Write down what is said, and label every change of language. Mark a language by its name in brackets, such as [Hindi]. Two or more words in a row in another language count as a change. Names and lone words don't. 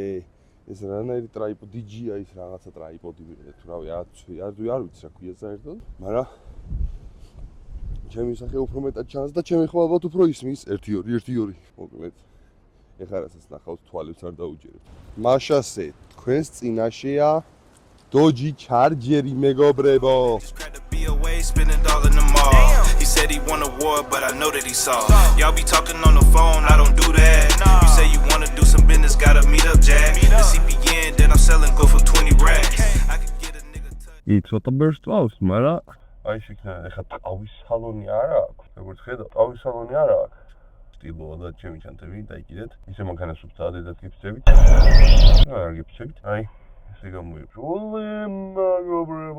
[Georgian] ეს რანაირი ტრაიპოდი DJI-ის რაღაცა ტრაიპოდი ვიყიდე თუ რავი, არ ვიცი რა ქვია საერთოდ, მაგრამ ჩემი სახე უფრო მეტად ჩანს და ჩემი ხო ალბათ უფრო ისმის 1-2. მოკლედ. ეხლა რასაც ნახავთ, თვალებს არ დაუჯერებთ. მაშასე, თქვენს წინაშეა Doji Chargeri მეგობრებო. [English] Spend it all in the mall. He said he won a war, but I know that he saw. Y'all be talking on the phone, I don't do that. You say you wanna do some business, gotta meet up, Jack. The CPN that I'm selling go for 20 racks. I could get a nigga touch. [Georgian] ი ცოტა ბერსტავს, მაგრამ აი შეკნა ეხა ტყავის სალონი არ აქვს. როგორც ხედავ, ტყავის სალონი არ აქვს. სტილოა და ჩემი ჩანთები დაიკიდეთ. ისე მანქანას უბრალოდ დედათ გიფცებით. არ გიფცებით. აი ესე გამოიწვოლე მეგობრებო.